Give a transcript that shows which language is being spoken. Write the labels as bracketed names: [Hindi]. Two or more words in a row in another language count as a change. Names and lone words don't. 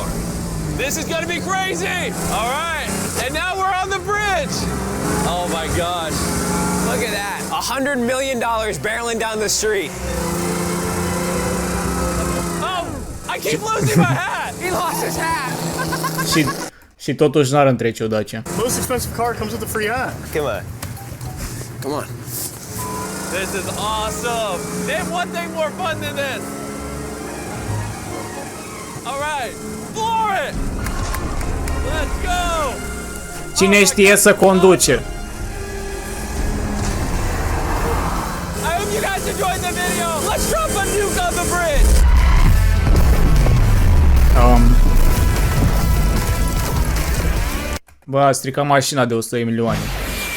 [English] This is gonna be crazy! All right, and now we're on the bridge! Oh my gosh. Look at that. $100 million barreling down the street. Oh, I keep losing my hat! He lost his hat! [Romanian] Și totuși n-ar întrece o Dacia. [English] Most expensive car comes with a free hat. Come on. Come on. This is awesome! Name one thing more fun than this! All right, floor it! Let's go! [Romanian] Cine știe să conduce? [English] I hope you guys enjoyed the video. Let's drop a nuke on the bridge. [Romanian] Bă, a stricat mașina de 100 de milioane.